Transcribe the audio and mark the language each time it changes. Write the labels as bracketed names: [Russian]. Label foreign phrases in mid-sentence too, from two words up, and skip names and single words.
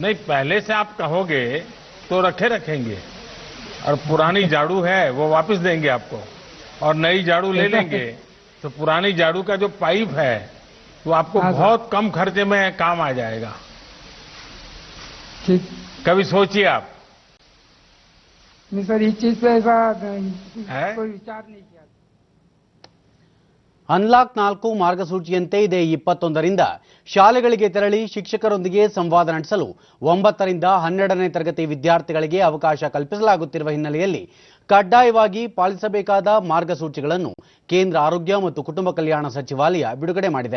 [Hindi] नहीं, पहले से आप कहोगे तो रखेंगे, और पुरानी झाड़ू है वो वापस देंगे आपको, और नई झाड़ू ले लेंगे, तो पुरानी झाड़ू का जो पाइप है वो आपको बहुत कम खर्चे में काम आ जाएगा। ठीक, कभी सोचिए आप। नहीं सर, इस चीज पे ऐसा कोई विचार नहीं किया। [Kannada] ಅನ್ಲಾಕ್ 4 ಮಾರ್ಗಸೂಚಿಯಂತೆ ಇದೇ 21ರಿಂದ ಶಾಲೆಗಳಿಗೆ ತೆರಳಿ ಶಿಕ್ಷಕರೊಂದಿಗೆ ಸಂವಾದ ನಡೆಸಲು 9ರಿಂದ 12ನೇ ತರಗತಿ ವಿದ್ಯಾರ್ಥಿಗಳಿಗೆ ಅವಕಾಶ ಕಲ್ಪಿಸಲಾಗುತ್ತಿರುವ ಹಿನ್ನೆಲೆಯಲ್ಲಿ ಕಡ್ಡಾಯವಾಗಿ ಪಾಲಿಸಬೇಕಾದ ಮಾರ್ಗಸೂಚಿಗಳನ್ನು ಕೇಂದ್ರ ಆರೋಗ್ಯ ಮತ್ತು ಕುಟುಂಬ ಕಲ್ಯಾಣ ಸಚಿವಾಲಯ ಬಿಡುಗಡೆ ಮಾಡಿದೆ.